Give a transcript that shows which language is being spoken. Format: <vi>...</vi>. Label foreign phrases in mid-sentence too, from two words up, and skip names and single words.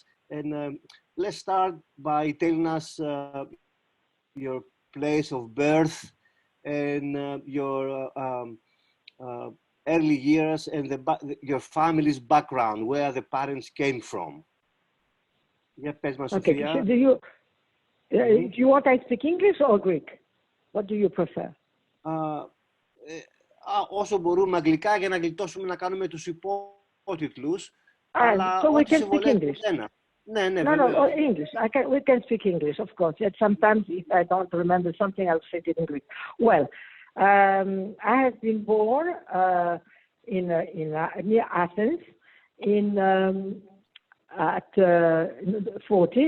<en>And let's start by telling us your place of birth and your early years and your family's background, where the parents came from. Yeah, Pesma Okay, Sophia. so do you want I speak English or Greek? What do you prefer?</en> <el>Όσο μπορούμε αγγλικά για να γλιτώσουμε να κάνουμε τους υπότιτλους.</el> <en>So we can speak English. No, English. We can speak English, of course. Yet sometimes if I don't remember something, I'll say it in Greek. Well, I have been born near Athens at 40.</en>